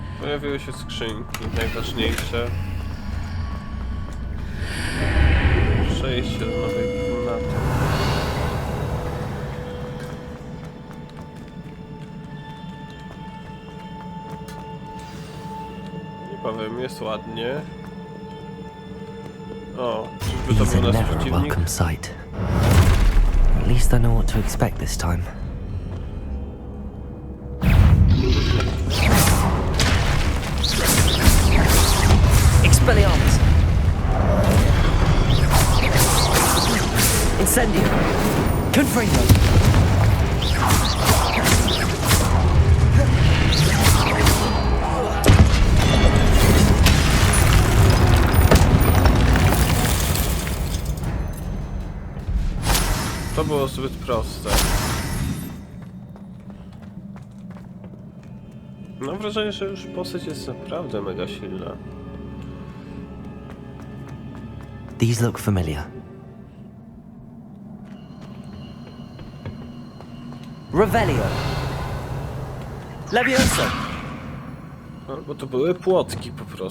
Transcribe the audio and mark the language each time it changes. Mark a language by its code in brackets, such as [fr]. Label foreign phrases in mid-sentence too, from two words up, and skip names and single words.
[pl] Pojawiły się skrzynki, najważniejsze. Przejście do nowej komnaty. Nie powiem, jest ładnie. O, czyżby to [en] These [pl] był [en] are [pl] nasz [en] never a [pl] przeciwnik? [en] welcome sight. At least I know what to expect this time. [la] Expelliarmus! Incendio! Confringo! [pl] To było zbyt proste. Mam wrażenie, że już postać jest naprawdę mega silna. [en] These look familiar. [la] Revelio! Levioso! [pl] Albo to były płotki po prostu.